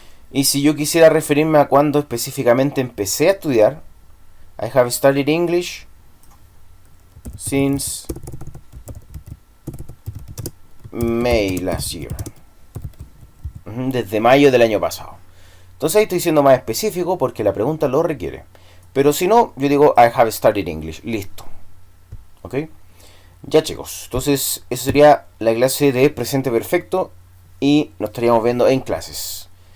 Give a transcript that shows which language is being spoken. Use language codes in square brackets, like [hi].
[es] Y si yo quisiera referirme a cuándo específicamente empecé a estudiar, [en] I have studied English since May last year. [es] Desde mayo del año pasado. Entonces ahí estoy siendo más específico porque la pregunta lo requiere. Pero si no, yo digo [en] I have studied English. [es] Listo. ¿Ok? Ya, chicos. Entonces esa sería la clase de presente perfecto. Y nos estaríamos viendo en clases.